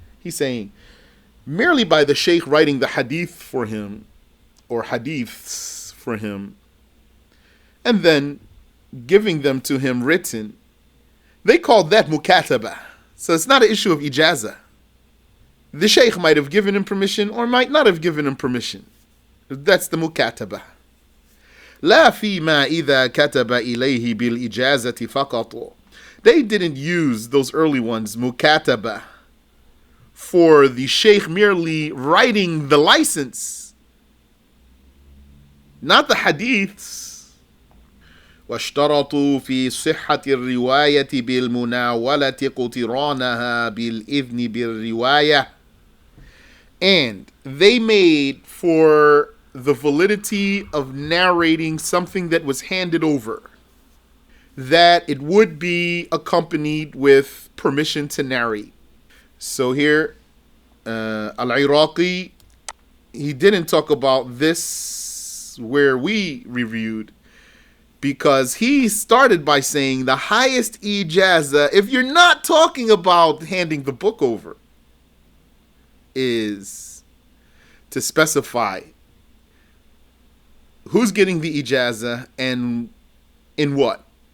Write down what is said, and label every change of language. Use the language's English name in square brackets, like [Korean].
[English] He's saying, merely by the sheikh writing the hadith for him, or hadiths for him, and then giving them to him written, they called that mukataba. So it's not an issue of ijazah. The sheikh might have given him permission or might not have given him permission. That's the mukataba. [Arabic] لا فيما إذا كتب إليه بالإجازة فقط. [English] They didn't use, those early ones, mukataba, for the sheikh merely writing the license, not the hadiths. [Arabic] واشترطوا في صحة الرواية بالمناولة قطرانها بالإذن بالرواية. [English] And they made for the validity of narrating something that was handed over, that it would be accompanied with permission to narrate. So here, Al-Iraqi, he didn't talk about this where we reviewed, because he started by saying the highest ijazah, if you're not talking about handing the book over, is to specify who's getting the ijazah and in what.